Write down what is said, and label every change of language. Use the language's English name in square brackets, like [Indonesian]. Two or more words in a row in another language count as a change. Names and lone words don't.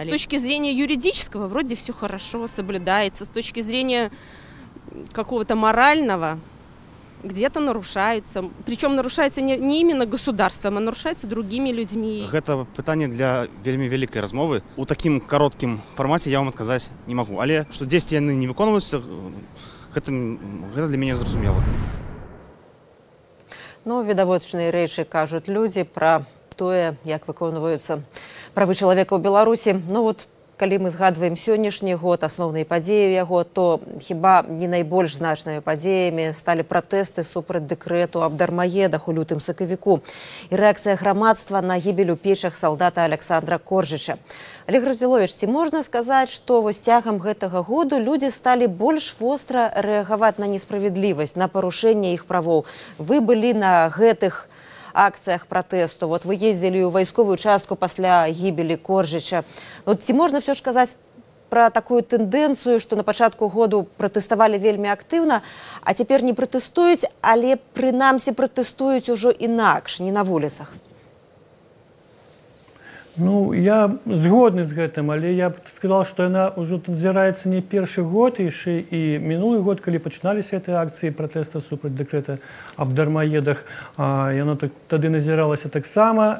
[Russian] С точки зрения юридического вроде все хорошо соблюдается, с точки зрения какого-то морального где-то нарушаются. Причем нарушается не именно государством, а нарушается другими людьми. Это питание для [Belarusian] вельми великой размовы. [Russian] У таким коротким формате я вам отказать не могу. Але что действия не виконываются, это для меня зразумело. [Belarusian] Ну, відавочныя рэчы кажуць людзі пра тое, як выконваюцца правы чалавека ў Беларусі. Ну вот, калі мы згадваем сённяшні год, асноўныя падзеі яго, то хіба не найбольш значнымі падзеямі сталі пратэсты супраць дэкрэту аб дармаедах у лютым-сакавіку і рэакцыя грамадства на гібель у печах салдата Александра Коржыча. Олег Раздзіловіч, ці можна сказаць, што вось цягам гэтага году людзі сталі больш востра рэагаваць на несправядлівасць, на парушэнне іх правоў? Вы былі на гэтых акциях протесту. Вот вы ездили у войсковую частку пасля гибели Коржыча. Вот ці можна все ж казаць про такую тенденцию, что на пачатку году протестовали вельмі активно, а теперь не протестуюць, але прынамсі протестуюць ужо інакш, не на вуліцах? Ну, я згодны з гэтым, але я б сказал, што яна ўжо назіраецца не першы год, яшчэ і мінулы год, калі пачыналіся гэтыя акцыі пратэста супраць дэкрэта аб дармаедах, яно тады назіралася таксама.